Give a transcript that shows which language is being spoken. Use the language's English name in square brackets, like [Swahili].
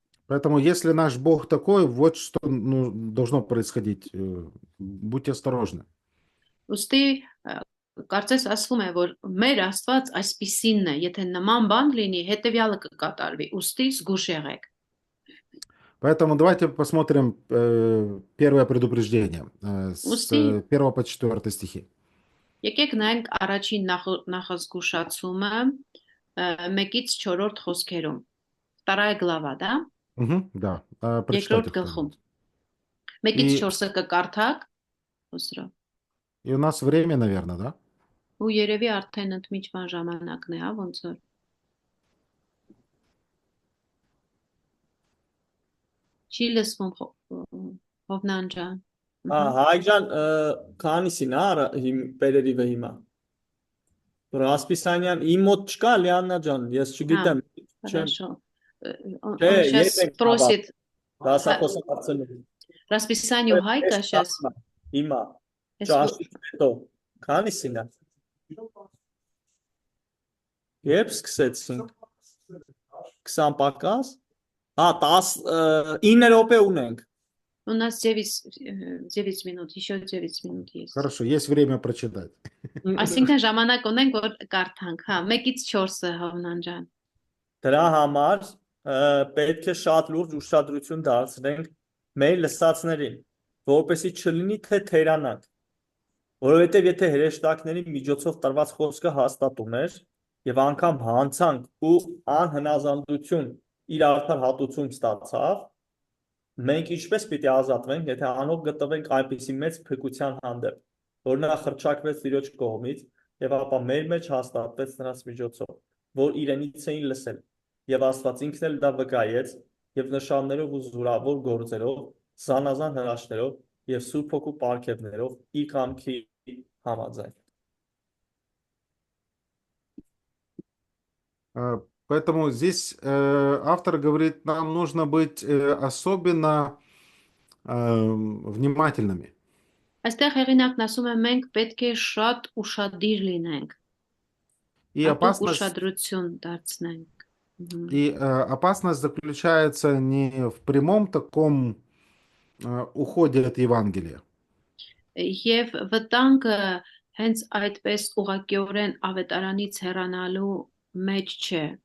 [Russian] Поэтому если наш Бог такой, вот что должно происходить. Будьте осторожны. [Armenian] Ոստի կարծես ասվում է, որ մեր Աստված այսպիսինն է, եթե նման բան լինի, հետևյալը կկատարվի։ Ոստի զգուշ եղեք։ [Russian] Поэтому давайте посмотрим первое предупреждение с 1 по 4 стихи. [Armenian] Եկեք նայենք առաջին նախազգուշացումը 1-ից 4 խոսքերում։ [Russian] Вторая глава, да? Да. [Armenian] Երկրորդ գլխում։ 1-ից 4-ը կկարդաք, Խոսրո։ [Russian] И у нас время, наверное, да? [Armenian] Ու երևի արդեն ընդմիջման ժամանակն է, հա, ոնց որ։ Չի լսվում Հովնան ջան։ Հայ ջան, քանիսին պերերիվը հիմա։ Ռասպիսանյան իմ մոտ չկա Լիաննա ջան, ես չգիտեմ։ [Russian] Хорошо. Он сейчас просит [Armenian] Դասախոսացնում։ [Russian] Расписанию Հայկա сейчас։ [Armenian] Հիմա ճաշից հետո քանիսին է։ Երբ սկսեցինք 20 պակաս։ 9 րոպե ունենք։ [Russian] У нас 9 минут, еще 9 минут есть. Хорошо, есть время прочитать. [Armenian] Այսինքն ժամանակ ունենք որ կարդանք, հա, 1-ից 4-ը Հովնան ջան։ Դրա համար պետք է շատ լուրջ ուշադրություն դարձնենք մեր լսածներին, որպեսզի չլինի թե թերանանք, որովհետև եթե հրեշտակների միջոցով տրված խոսքը հաստատում էր եւ անգամ հանցանք ու անհնազանդություն իր արդար հատուցում ստացավ, մենք ինչպես պիտի ազատվենք, եթե անող գտնվենք այնպիսի մեծ փրկության հանդեպ, որ նա խրճակվեց Տիրոջ կողմից եւ ապա մեր մեջ հաստատվեց նրանց միջոցով, որ իրենից էին լսել եւ Աստված ինքն էլ դա վկայեց եւ նշաններով ու զորավոր գործերով, զանազան հրաշքներով եւ Սուրբ Հոգու պարգևներով իր կամքի համաձայն։ [Russian] Поэтому здесь автор говорит, нам нужно быть особенно внимательными. [Armenian] Այստեղ հեղինակն ասում է մենք պետք է շատ ուշադիր լինենք։ [Russian] И [Armenian] Հատուկ ուշադրություն դարձնենք։ [Russian] И опасность заключается не в прямом таком уходе от Евангелия. [Armenian] Եվ վտանգը հենց այդպես ուղղակիորեն ավետարանից հեռանալու մեջ չէ։